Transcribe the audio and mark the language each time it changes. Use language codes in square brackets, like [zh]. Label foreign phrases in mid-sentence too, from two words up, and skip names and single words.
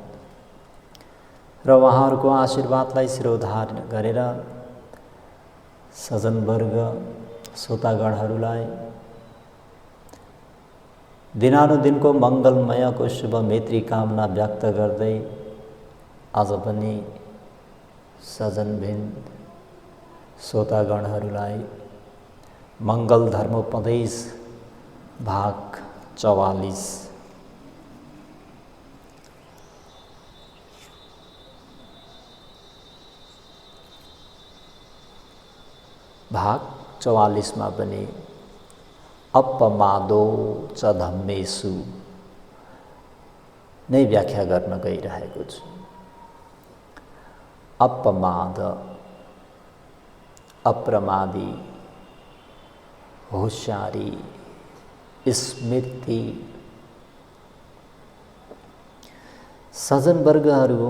[ne] र उहाँहरूको आशीर्वादलाई शिरोधार गरेर सज्जनवर्ग श्रोतागणहरूलाई दिनानुदिनको मङ्गलमयको शुभ मैत्री कामना व्यक्त गर्दै आज पनि सज्जनवृन्द श्रोतागणहरूलाई मङ्गल धर्मोपदेश भाग 44 भाग 44 में पनि [pi] अपमादो च धम्मेषु [ne] नै व्याख्या गर्न गइरहेको छु। अपमाद अप्रमादी होशियारी स्मृति सज्जनवर्गहरू हो।